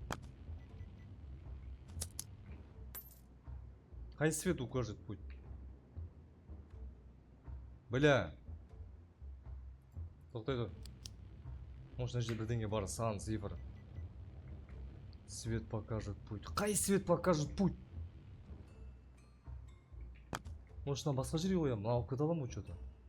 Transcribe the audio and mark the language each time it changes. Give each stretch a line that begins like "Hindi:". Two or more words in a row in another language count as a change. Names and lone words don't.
Russian: Қай свет укажет путь? Бля.
Kazakh: Тоқтай тұр. Может, мына жерде бірдеңе бар, сан, цифр.
Russian: Свет покажет путь. Қай свет покажет путь?
Kazakh: Может, мына басқа жерге қоямын, алып кете аламын ғой что-то.